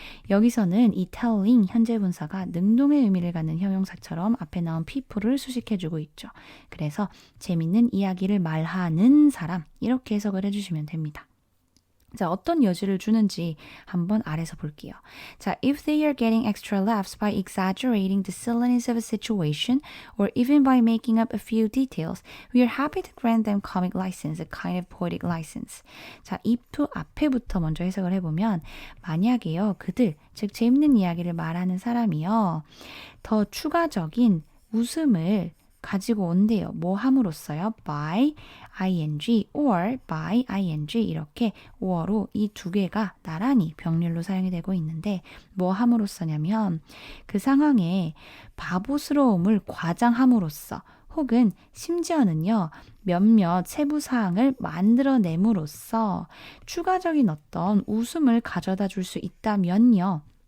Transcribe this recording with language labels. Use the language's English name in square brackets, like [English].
[Korean] 여기서는 이 telling 현재 분사가 능동의 의미를 갖는 형용사처럼 앞에 나온 people를 수식해주고 있죠. 그래서 재밌는 이야기를 말하는 사람 이렇게 해석을 해주시면 됩니다. 자, 어떤 여지를 주는지 한번 아래서 볼게요. [English] 자, if they are getting extra laughs by exaggerating the silliness of a situation or even by making up a few details, we are happy to grant them comic license, a kind of poetic license. [Korean] 자, if to 앞에부터 먼저 해석을 해보면 만약에요, 그들, 즉 재밌는 이야기를 말하는 사람이요, 더 추가적인 웃음을 가지고 온대요. 뭐 함으로써요? [English] by ing or by ing [Korean] 이렇게 or로 이 두 개가 나란히 병렬로 사용이 되고 있는데 뭐 함으로써냐면 그 상황에 바보스러움을 과장함으로써 혹은 심지어는요 몇몇 세부 사항을 만들어냄으로써 추가적인 어떤 웃음을 가져다 줄 수 있다면요.